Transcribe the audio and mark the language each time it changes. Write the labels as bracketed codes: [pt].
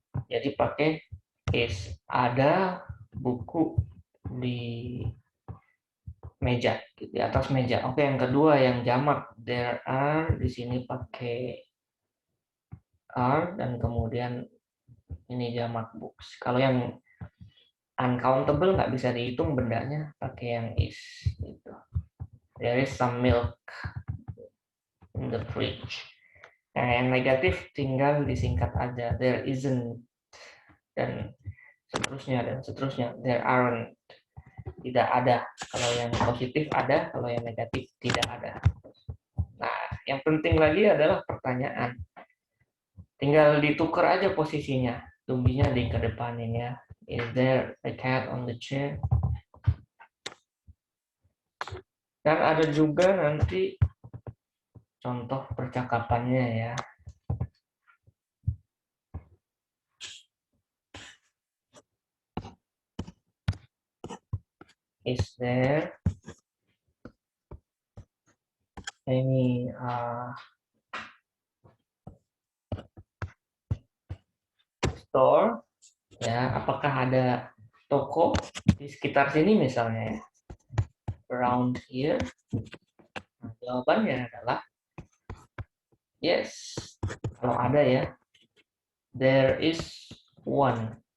[id] Jadi pakai is. Ada buku di meja, di atas meja. Oke, yang kedua yang jamak, [en] there are, [id] di sini pakai are, dan kemudian ini jamak books. Kalau yang uncountable nggak bisa dihitung bendanya, pakai yang is. Gitu. [en] There is some milk in the fridge. [id] Nah, yang negatif tinggal disingkat aja. [en] There isn't, [id] dan seterusnya. [en] There aren't, [id] tidak ada. Kalau yang positif ada, kalau yang negatif tidak ada. Nah, yang penting lagi adalah pertanyaan. Tinggal ditukar aja posisinya. Tumbinya dikedepanin ya. [en] Is there a cat on the chair? [id] Dan ada juga nanti contoh percakapannya ya. [en] Is there any store? [id] Ya, apakah ada toko di sekitar sini misalnya ya? [en] Around here? [id] Nah, jawabannya adalah yes. Kalau ada ya, [en] there is one.